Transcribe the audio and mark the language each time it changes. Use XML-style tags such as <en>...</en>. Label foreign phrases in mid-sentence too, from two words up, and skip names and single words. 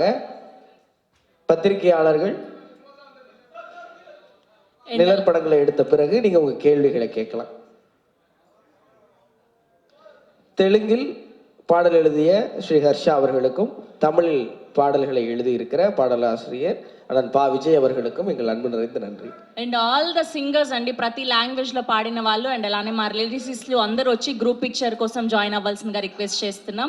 <ta>பத்திரிகையாளர்கள் நிழற்படங்களை எடுத்த பிறகு நீங்க உங்க கேள்விகளை கேட்கலாம். தெலுங்கில் பாடல் எழுதிய ஸ்ரீ ஹர்ஷா அவர்களுக்கும், தமிழில் பாடல்களை எழுதியிருக்கிற பாடலாசிரியர் அண்ணன் பா விஜய் அவர்களுக்கும் எங்கள் அன்பு நிறைந்த நன்றி.</ta> <en>And all the singers</en> <te>అండి, ప్రతి లాంగ్వేజ్ లో పాడిన వాళ్ళు, అండ్ అలానే మా లిరిసిస్టులు అందరూ వచ్చి</te> <en>group picture</en> <te>కోసం జాయిన్ అవ్వాల్సిందిగా రిక్వెస్ట్ చేస్తున్నాం.</te>